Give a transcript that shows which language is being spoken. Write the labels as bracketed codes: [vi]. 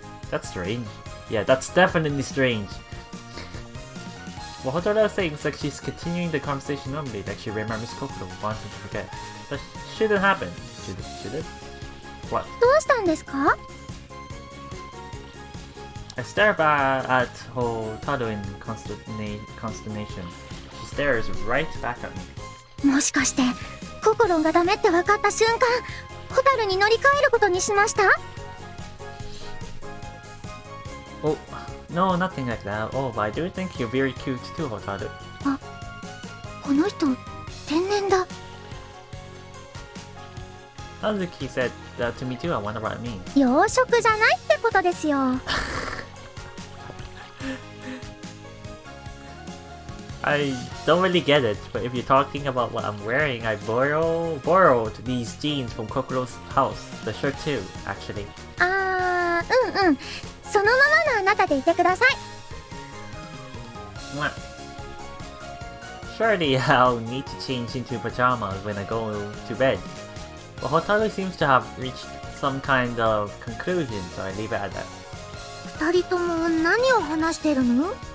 [en] That's strange. Yeah, that's definitely strange. What Hotaru is saying is like she's continuing the conversation normally, like she remembers Kokoro wanting to forget. That shouldn't happen. Should it? What? [ja] どうしたんですか？ [en] I stare back at Hotaru in consternation. She stares right back at me. もしかして、心がダメって分かった瞬間、ホタルに乗り換えることにしました？ Oh, no, nothing like that. Oh, but I do think you're very cute too, Hotaru. [ja] あ、この人、天然だ。 [en] Hazuki said that to me too. I wonder what it means. [ja] 養殖じゃないってことですよ。 [en] I don't really get it, but if you're talking about what I'm wearing, I borrowed these jeans from Kokoro's house. The shirt too, actually. [ja] うん。そのままのあなたでいてください。 [en] What? Surely I'll need to change into pajamas when I go to bed. But Hotaru seems to have reached some kind of conclusion, so I leave it at that. [ja] 二人とも何を話してるの？